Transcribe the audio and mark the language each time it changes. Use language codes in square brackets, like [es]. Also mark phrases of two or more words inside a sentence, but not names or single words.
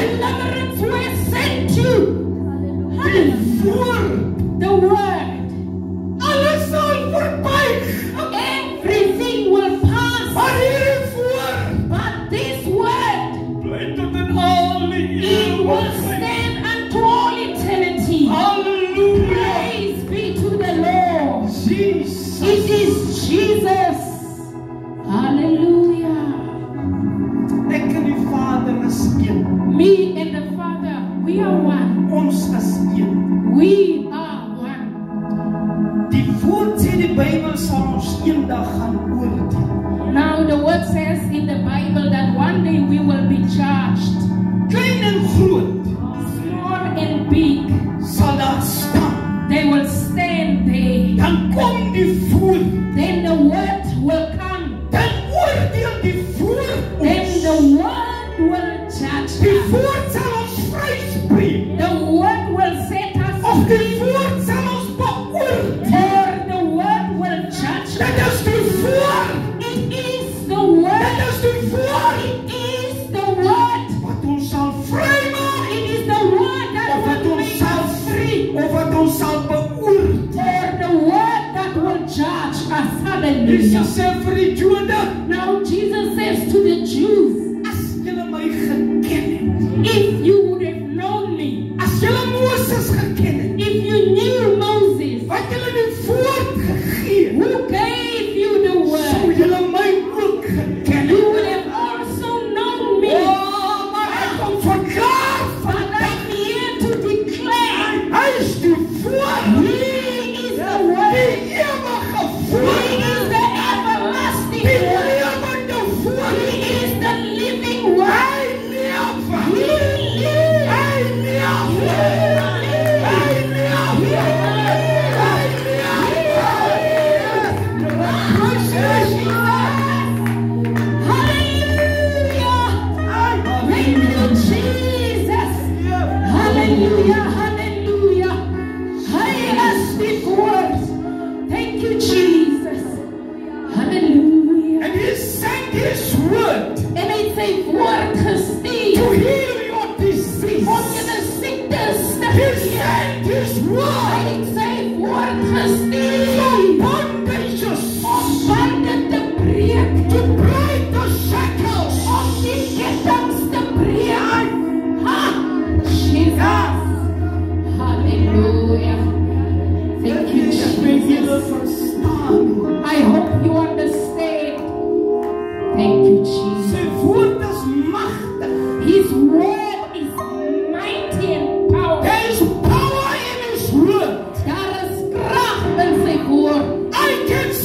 [en] Deliverance was sent to. [af] Die woord, [en] The word. [af] alles sal verbyg. [en] Everything will pass. [af] Maar hierdie woord [en] But this word, [af] bly tot in al die [en] it will [af] ewigheid. [en] stand unto all eternity. Hallelujah. Praise be to the Lord. Jesus. It is Jesus. Hallelujah. [af] Ek en die Vader is een. [en] Me and the Father, we are one. [af] Ons is een. [en] We are one. [af] Die woord sê die Bybel sal ons eendag gaan oordeel. [en] Now the word says in the Bible that one day we will be judged. [af] Klein en groot [en] Small and big, [af] sal daar staan. [en] they will stand there. [af] Dan kom die woord. [en] Then the word will come. [af] Dan oordeel die woord [en] Then [af] ons. [en] the word will judge [af] Die [en] us. [af] woord sal ons vryspreek. [en] The word will set us [af] Of die [en] free. [af] woord sal ons beoordeel. [en] Or the word will judge [af] Dit [en] us. [af] is die woord. [en] It is the [af] Dit [en] word. [af] is die woord [en] It is the word. [af] wat ons sal vrymaak. [en] It is the word that [af] Of wat [en] will [af] ons [en] make [af] sal [en] us free. [af] Of wat ons sal beoordeel. [en] Or the word that will judge us. [af] Jesus [en] Hallelujah. [af] sê vir die Jode, [en] Now Jesus says to the Jews, [af] as julle my geken het, [en] if you would have known me, [af] as julle Moses geken het, [en] if you knew Moses, [af] wat julle die woord gegee het, [en] who gave you the [af] sou [en] word, [af] julle my ook geken [en] you [af] het. [en] would have also known me. [af] Oh, maar ek kom verklaar [en] But [af] vandag, [en] I'm here to declare, [af] hy is die woord, [en] He is the [af] die [en] word. [af] ewige [en] He [af] woord, [en] is the everlasting [af] die [en] word. [af] lewende woord. [en] He is the living word. [af] Hy [en] He [af] leef, [en] lives. [af] hy leef, hy [en] Hallelujah, hallelujah. I speak words. Thank you, Jesus. Hallelujah. And he sent his word [af] En hy sy woord [en] to [af] gestuur [en] heal your disease. [af] om julle siektes te [en] He [af] genees. [en] sent his word [af] Hy het sy woord gestuur [en] from bondages [af] om bande te breek, [en] to break the shackles. [af] om die kettinge te breek. [en] Ha! Jesus. Hallelujah. Thank you, Jesus. I hope you understand. Thank you, Jesus. [af] Sy woord is magtig. [en] His word is mighty and powerful. There is power in his word. [af] Daar is krag in sy woord. [en] I